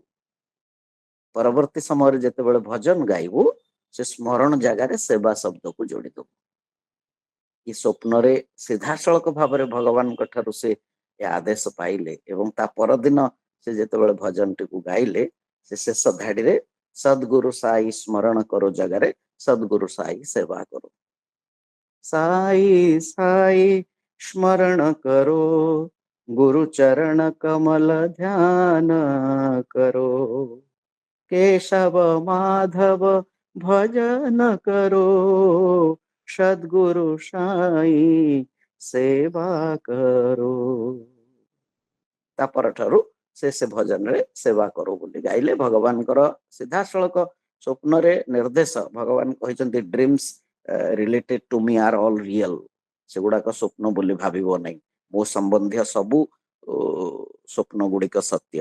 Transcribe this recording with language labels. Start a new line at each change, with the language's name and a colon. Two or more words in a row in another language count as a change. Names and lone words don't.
Odia: ପରବର୍ତ୍ତୀ ସମୟରେ ଯେତେବେଳେ ଭଜନ ଗାଇବୁ, ସେ ସ୍ମରଣ ଜାଗାରେ ସେବା ଶବ୍ଦକୁ ଯୋଡ଼ିଦେବୁ। ଏ ସ୍ୱପ୍ନରେ ସିଧାସଳଖ ଭାବରେ ଭଗବାନଙ୍କ ଠାରୁ ସେ ଏ ଆଦେଶ ପାଇଲେ ଏବଂ ତା ପରଦିନ ସେ ଯେତେବେଳେ ଭଜନଟିକୁ ଗାଇଲେ, ସେ ଶେଷ ଧାଡ଼ିରେ
Hindi: सद्गुरु साई स्मरण करो
Odia: ଜାଗାରେ
Hindi: सद्गुरु साई सेवा करो। साई साई स्मरण करो, गुरु चरण कमल ध्यान करो, केशव माधव भजन करो, सद्गुरु साई सेवा करो।
Odia: ତା ପରଠାରୁ ସେ ଭଜନରେ ସେବା କରୁ ବୋଲି ଗାଇଲେ। ଭଗବାନଙ୍କର ସିଧାସଳଖ ସ୍ୱପ୍ନରେ ନିର୍ଦ୍ଦେଶ, ଭଗବାନ କହିଛନ୍ତି
English: dreams related to me are all real,
Odia: ସେଗୁଡାକ ସ୍ୱପ୍ନ ବୋଲି ଭାବିବ ନାହିଁ, ମୋ ସମ୍ବନ୍ଧୀୟ ସବୁ ସ୍ୱପ୍ନ ଗୁଡିକ ସତ୍ୟ।